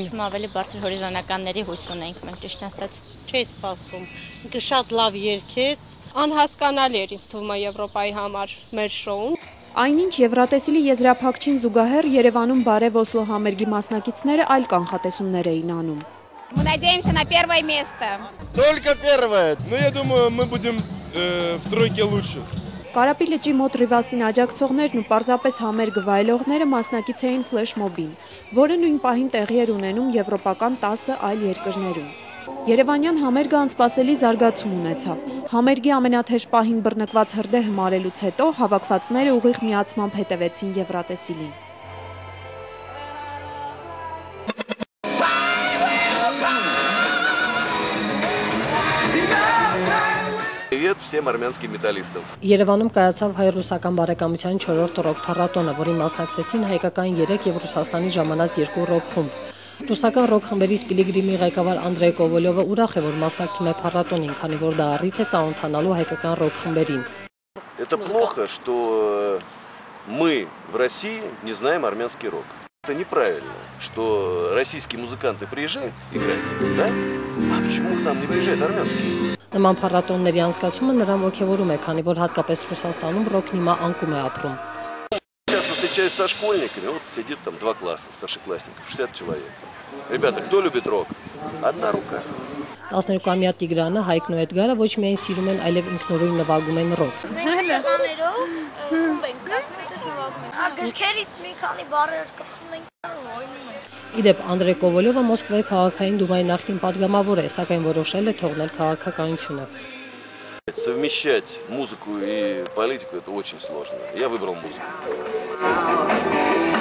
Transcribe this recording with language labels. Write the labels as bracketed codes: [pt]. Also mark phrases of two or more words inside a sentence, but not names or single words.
[hy] Ավելի բարձր հորիզոնականների հույս ունենք, մենք ճիշտ ասած։ Չէի սպասում։ Ինքը շատ լավ երգեց։ Անհասկանալի էր ինձ թվում է Եվրոպայի համար մեր շոուն։ Այնինչ Եվրատեսիլի եզրափակչին զուգահեռ Երևանում բարև Օսլո համերգի մասնակիցները այլ կանխատեսումներ էին անում։ [ru] Мы надеемся на первое место. Только первое. Но я думаю, мы будем в тройке лучше. [hy] Կարապի լճի մոտ Ռիվասին աջակցողներն ու պարզապես համերգը վայելողները մասնակից էին ֆլեշմոբին, որը նույն պահին տեղի էր ունենում եվրոպական 10 այլ երկրներում։ Երևանյան համերգը անսպասելի զարգացում ունեցավ։ Համերգի ամենաթեժ պահին բռնկված հրդեհը մարելուց հետո հավաքվածները ուղիղ միացմամբ հետևեցին Եվրատեսիլին։ [ru] Привет всем армянским металлистам։ [hy] Երևանում կայացավ հայ-ռուսական բարեկամության 4-րդ ռոք փառատոնը, որին մասնակցեցին հայկական 3 եւ Ռուսաստանի ժամանած 2 ռոք խումբ։ Ռուսական ռոք խմբերից Պիլիգրիմի ղեկավար Անդրեյ Կովոլյովը ուրախ է, որ մասնակցում է փառատոնին, քանի որ դա առիթ է ծանոթանալու հայկական ռոք խմբերին։ [ru] Это плохо, что мы в России не знаем армянский рок. Это неправильно, что российские музыканты приезжают играть, да? А почему к нам не приезжает армянский? [hy] Նման փառատոնների անցկացումը նրան ոգևորում է, քանի որ հատկապես Ռուսաստանում ռոքն հիմա անկում է ապրում։ [ru] Часто встречаюсь со школьниками, вот сидит там 2 класса старшеклассников, 60 человек. Ребята, кто любит рок? Одна рука. [hy] 12-ամյա Տիգրանը, Հայկն ու Էդգարը ոչ միայն սիրում են, այլև ինքնուրույն նվագում են ռոք։ Մենք տղաներով խումբ ենք կազմում, այդպես նվագում ենք։ Գրքերից մի քանի բառեր կպցնում ենք, օրինում ենք։ Իդեպ Անդրեյ Կովոլյովը Մոսկվայի քաղաքային դումայի նախկին падգամավոր է, սակայն որոշել է թողնել քաղաքականությունը։ [ru] Совмещать музыку и политику это очень сложно. Я выбрал музыку.